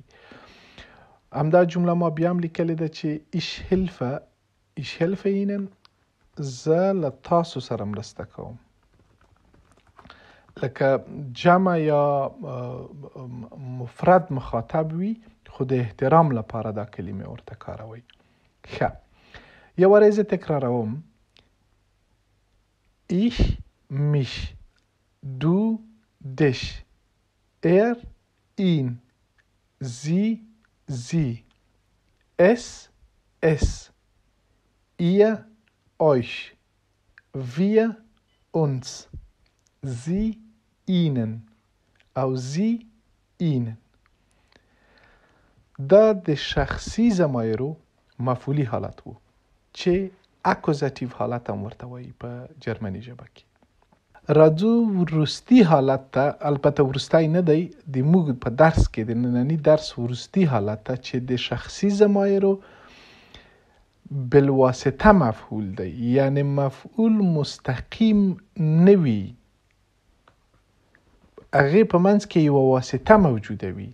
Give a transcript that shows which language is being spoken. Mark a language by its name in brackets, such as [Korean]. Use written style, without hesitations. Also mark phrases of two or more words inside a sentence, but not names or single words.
[Pashto] همدا جمله ما بیا هم لیکلې ده چې [German] ich helfe Ihnen, [Pashto] زه له تاسو سره مرسته کوم. لکه جمع یا مفرد مخاطب وي، خو د احترام لپاره دا کلمې ورته کاروئ. ښه، یو واری زه تکراروم. [German] ich mich، du dich، ihn، sie، es، ihr euch، wir uns، sie ihnen او sie ihnen. [Pashto] دا د شخصی ضمایرو مفعولی حالت وو چې اکوزاتیو حالت هم ورته وایي په جرمني ژبه کې. راځو وروستي حالت ته. البته وروستی نه دی، د موږ په درس کې د ننني درس وروستي حالت ته چې د شخصی ضمایرو بالواسطه مفعول دی، یعنی مفعول مستقیم نوي، هغې په منځ کې یوه واسطه موجوده وي.